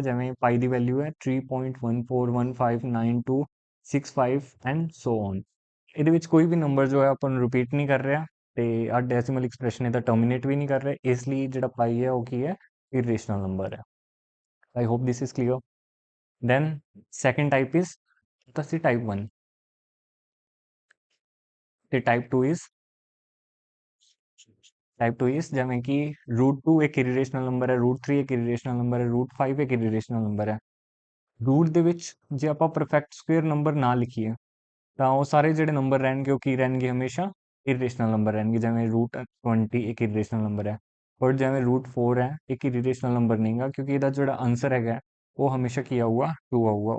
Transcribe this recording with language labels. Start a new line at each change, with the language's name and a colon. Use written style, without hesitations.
Punjabi: ਜਿਵੇਂ ਪਾਈ ਦੀ ਵੈਲਿਊ ਹੈ 3.141592565 and so on. ਇਹਦੇ ਵਿੱਚ ਕੋਈ ਵੀ ਨੰਬਰ ਜੋ ਹੈ ਆਪਾਂ ਨੂੰ ਰਿਪੀਟ ਨਹੀਂ ਕਰ ਰਿਹਾ, ਤੇ ਆ ਡੈਸੀਮਲ ਐਕਸਪ੍ਰੈਸ਼ਨ ਇਹਦਾ ਟਰਮੀਨੇਟ ਵੀ ਨਹੀਂ ਕਰ ਰਿਹਾ, ਇਸ ਲਈ ਜਿਹੜਾ ਪਾਈ ਹੈ ਉਹ ਕੀ ਹੈ, ਇਰਰੇਸ਼ਨਲ ਨੰਬਰ ਹੈ।
English: I hope this is clear. Then second type is,
Punjabi: ਤਾਂ ਟਾਈਪ 1 ਤੇ ਟਾਈਪ 2 ਇਜ਼,
Hindi: टाइप 2 इज जिमें कि √2 एक इरिरेशनल नंबर है, √3 एक इरिरेशनल नंबर है, √5 एक इरिरेशनल नंबर है।
Punjabi: रूट ਦੇ ਵਿੱਚ ਜੇ ਆਪਾਂ ਪਰਫੈਕਟ ਸਕੁਅਰ ਨੰਬਰ ਨਾ ਲਿਖੀਏ, ਤਾਂ ਉਹ ਸਾਰੇ ਜਿਹੜੇ ਨੰਬਰ ਰਹਿਣਗੇ ਉਹ ਕੀ ਰਹਿਣਗੇ, ਹਮੇਸ਼ਾ ਇਰਰੇਸ਼ਨਲ ਨੰਬਰ ਰਹਿਣਗੇ। ਜਿਵੇਂ √20 ਇੱਕ ਇਰਰੇਸ਼ਨਲ ਨੰਬਰ ਹੈ, ਪਰ ਜਿਵੇਂ √4 ਹੈ, ਇੱਕ ਇਰਰੇਸ਼ਨਲ ਨੰਬਰ ਨਹੀਂਗਾ, ਕਿਉਂਕਿ ਇਹਦਾ ਜਿਹੜਾ ਆਨਸਰ ਹੈਗਾ ਉਹ ਹਮੇਸ਼ਾ ਕੀ ਆਊਗਾ, 2 ਆਊਗਾ।